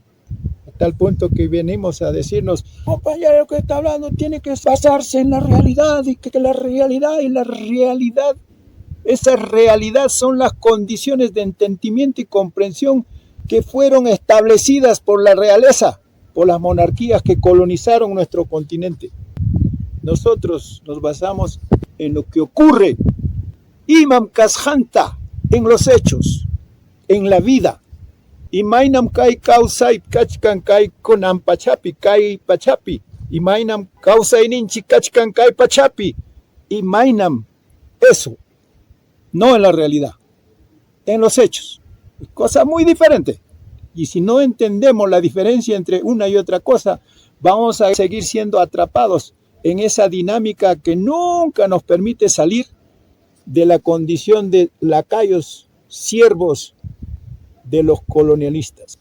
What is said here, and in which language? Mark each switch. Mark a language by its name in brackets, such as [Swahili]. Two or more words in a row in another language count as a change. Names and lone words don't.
[Spanish] A tal punto que venimos a decirnos, compañero, que está hablando tiene que basarse en la realidad, y que la realidad y la realidad, esa realidad son las condiciones de entendimiento y comprensión que fueron establecidas por la realeza, por las monarquías que colonizaron nuestro continente. Nosotros nos basamos en lo que ocurre, [Quechua] Imam Kashanta, [Spanish] en los hechos, en la vida. [Quechua] Imainam kai kausai kachkan kai konam pachapi kai pachapi. Imainam kausai ninchi kachkan kai pachapi. Imainam, [Spanish] eso, no en la realidad, en los hechos. Cosa muy diferente. Y si no entendemos la diferencia entre una y otra cosa, vamos a seguir siendo atrapados en esa dinámica que nunca nos permite salir de la condición de lacayos, siervos de los colonialistas.